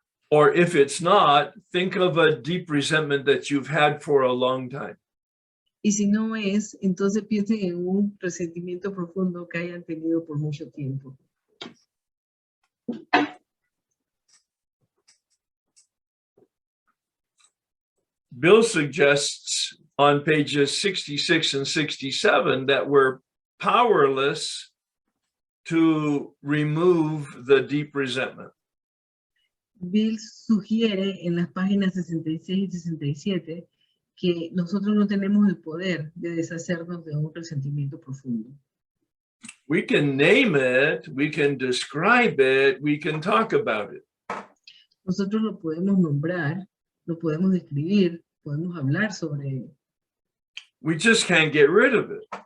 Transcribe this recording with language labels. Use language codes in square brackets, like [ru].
[en] Or if it's not, think of a deep resentment that you've had for a long time. [es] Y si no es, entonces piensen en un resentimiento profundo que hayan tenido por mucho tiempo. [en] Bill suggests on pages 66 and 67 that we're powerless to remove the deep resentment. [es] Bill sugiere en las páginas 66 y 67 que nosotros no tenemos el poder de deshacernos de un resentimiento profundo. [en] We can name it, we can describe it, we can talk about it. [es] Nosotros lo podemos nombrar, lo podemos describir, podemos hablar sobre él, [en] We just can't get rid of it.